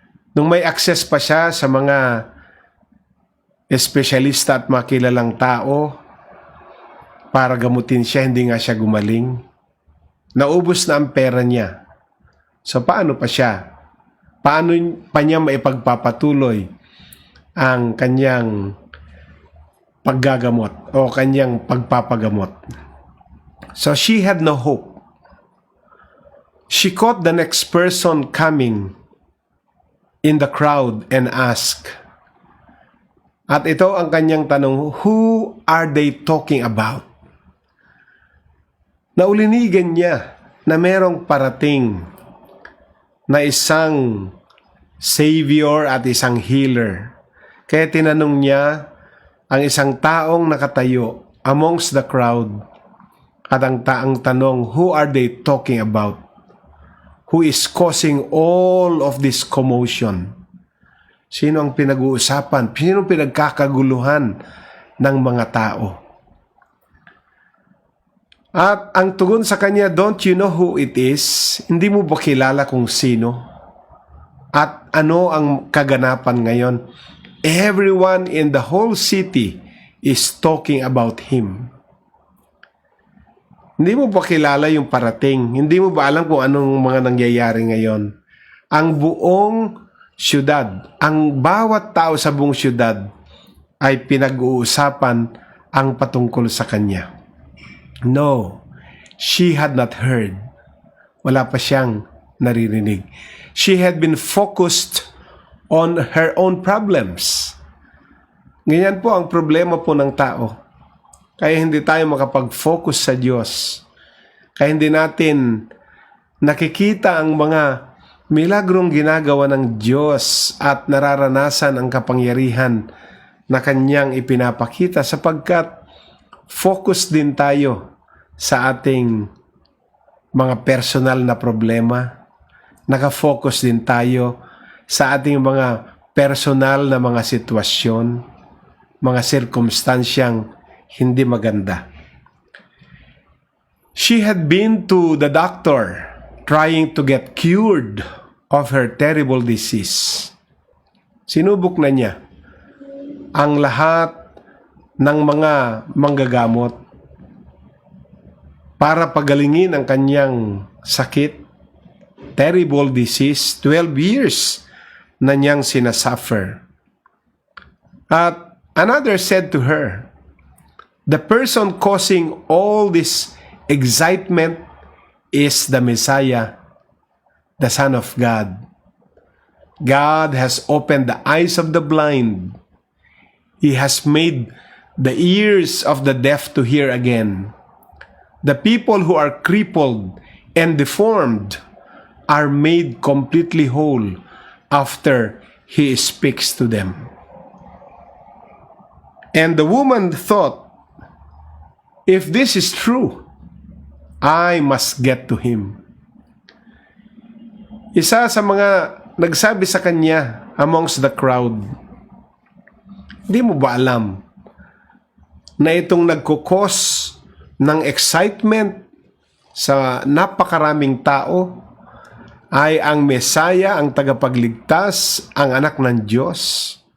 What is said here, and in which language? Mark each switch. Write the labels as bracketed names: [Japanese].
[Filipino] Nung may access pa siya sa mga espesyalista at makilalang tao para gamutin siya, hindi nga siya gumaling. Naubos na ang pera niya. So paano pa siya? Paano pa niya maipagpapatuloy ang kanyang paggagamot o kanyang pagpapagamot? [English] So she had no hope. She caught the next person coming in the crowd and asked, [Filipino] at ito ang kanyang tanong, [English] who are they talking about? [Filipino] Naulinigan niya na merong parating na isang savior at isang healer. Kaya tinanong niya ang isang taong nakatayo [English] amongst the crowd [Filipino] at ang tanong, [English] who are they talking about? Who is causing all of this commotion? [Filipino] Sino ang pinag-uusapan? Sino ang pinagkakaguluhan ng mga tao? At ang tugon sa kanya, [English] don't you know who it is? [Filipino] Hindi mo ba kilala kung sino? At ano ang kaganapan ngayon? [English] Everyone in the whole city is talking about him. [Filipino] Hindi mo ba kilala yung parating? Hindi mo ba alam kung anong mga nangyayari ngayon? Ang buong syudad, ang bawat tao sa buong syudad ay pinag-uusapan ang patungkol sa kanya. [English] No, she had not heard. [Filipino] Wala pa siyang naririnig. [English] She had been focused on her own problems. [Filipino] Ganyan po ang problema po ng tao. Kaya hindi tayo makapag-focus sa Diyos. Kaya hindi natin nakikita ang mga milagrong ginagawa ng Diyos at nararanasan ang kapangyarihan na Kanyang ipinapakita sapagkat focus din tayo sa ating mga personal na problema. Nakafocus din tayo sa ating mga personal na mga sitwasyon, mga sirkumstansyang hindi maganda. [English] She had been to the doctor trying to get cured of her terrible disease. [Filipino] Sinubok na niya ang lahat ng mga manggagamot para pagalingin ang kanyang sakit, [English] terrible disease, 12 years [Filipino] na niyang sinasuffer. [English] At another said to her, the person causing all this excitement is the Messiah, the Son of God. God has opened the eyes of the blind. He has made the ears of the deaf to hear again. The people who are crippled and deformed are made completely whole after He speaks to them. And the woman thought, if this is true, I must get to Him. [Filipino] Isa sa mga nagsabi sa kanya [English] amongst the crowd, [Filipino] di mo ba alam na itong nagkukos ng excitement sa napakaraming tao ay ang Mesaya, ang tagapagligtas, ang anak ng Diyos?